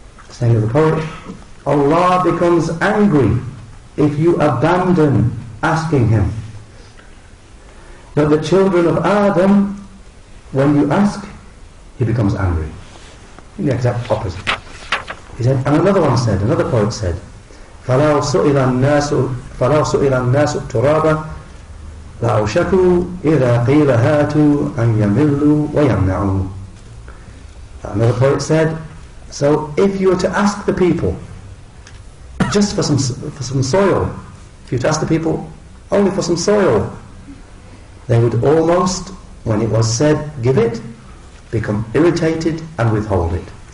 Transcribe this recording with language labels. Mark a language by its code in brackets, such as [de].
[en] Saying of the poet, Allah becomes angry if you abandon asking him. But the children of Adam, when you ask, he becomes angry. The exact opposite. He said, and another poet said, [ar] فَلَوْ سُئِلَ النَّاسُ التُّرَابَ لَأَوْشَكُوا إِذَا قِيلَ هَاتُوا أَنْ يَمِلُّوا وَيَمْنَعُوا. [en] Another poet said, so if you were to ask the people just for some soil. If you were to ask the people only for some soil, they would almost, when it was said, give it, become irritated and withhold it.